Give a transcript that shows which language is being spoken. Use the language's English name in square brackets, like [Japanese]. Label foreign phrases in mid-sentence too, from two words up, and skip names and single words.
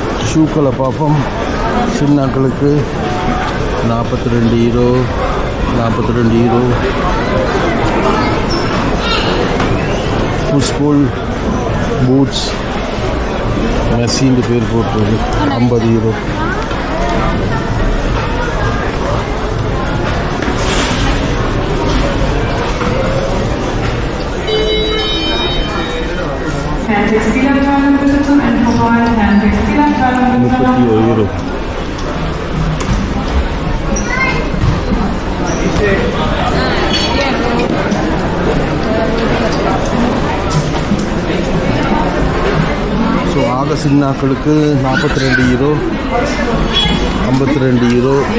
[Tamil] ஷூக்களை பார்ப்போம். சின்னாக்களுக்கு 42 யூரோ, 42 யூரோ. [English] football boots [Tamil] மெஸ்ஸின்னு பேர் போட்டுருக்கு, 50 யூரோ. [German] Textilabteilung bitte zum Endverkauf. Herrn Textilabteilung bitte. [Tamil] 31 யூரோ. ஸோ ஆக சின்னாக்களுக்கு 42 யூரோ, 52 யூரோ.